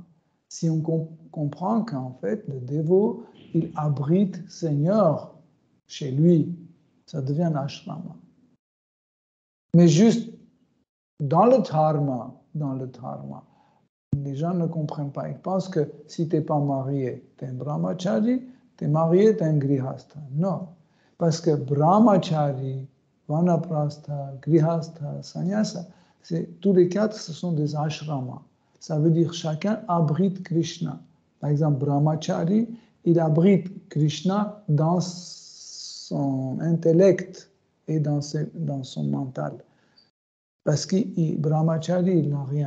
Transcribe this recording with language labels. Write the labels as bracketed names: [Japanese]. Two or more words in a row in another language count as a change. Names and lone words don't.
[French] Si on comprend qu'en fait, le dévot, il abrite Seigneur chez lui, ça devient un ashrama. Mais juste dans le dharma, les gens ne comprennent pas. Ils pensent que si tu n'es pas marié, tu es un brahmachari, tu es marié, tu es un grihastha. Non, parce que brahmachari, vanaprastha, grihastha, sannyasa, tous les 4, ce sont des ashramas. Ça veut dire chacun abrite Krishna. Par exemple, brahmachari, il abrite Krishna dans son intellect et dans son mental. Parce que brahmachari, il n'a rien.